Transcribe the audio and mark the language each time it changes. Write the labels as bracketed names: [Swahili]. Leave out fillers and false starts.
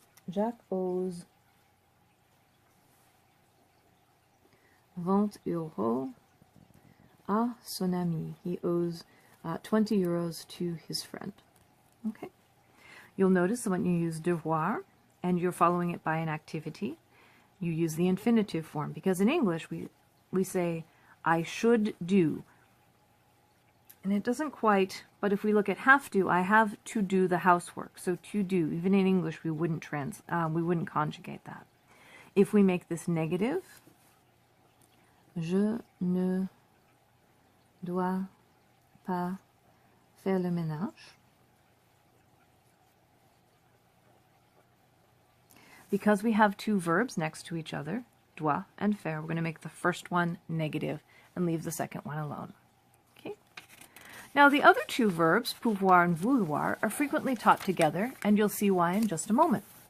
[English] Jacques owes 20 euros [French] à son ami. [English] He owes 20 euros to his friend. Okay. You'll notice that when you use devoir and you're following it by an activity, you use the infinitive form, because in English we say I should do. And it doesn't quite, but if we look at have to, I have to do the housework. So to do, even in English we wouldn't conjugate that. If we make this negative, [French] je ne dois pas faire le ménage. [English] Because we have two verbs next to each other, doit and faire, we're going to make the first one negative and leave the second one alone. Okay. Now the other two verbs, pouvoir and vouloir, are frequently taught together, and you'll see why in just a moment.